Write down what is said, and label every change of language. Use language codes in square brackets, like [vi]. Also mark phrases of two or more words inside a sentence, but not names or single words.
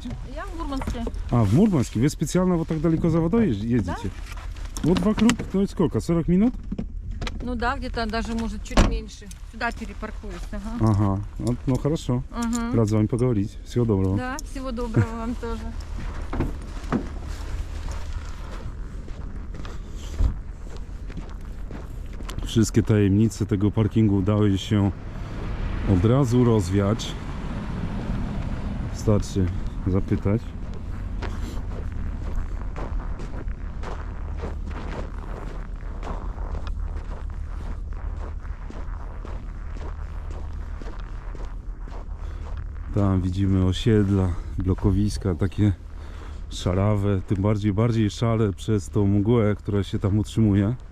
[ru] Я в Мурманске. А, в Мурманске? Вы специально вот так далеко за водой ездите? Вот вокруг, то есть сколько, 40 минут? Ну да, где-то даже, может, чуть меньше. Сюда перепаркуюсь. Ага. Ага, вот, ну хорошо. Ага. Рад с вами поговорить. Всего доброго. Да, всего доброго вам тоже. [pl] Wszystkie tajemnice tego parkingu udały się od razu rozwiać. Wystarczy zapytać. Tam widzimy osiedla, blokowiska, takie szarawe, tym bardziej szare przez tą mgłę, która się tam utrzymuje.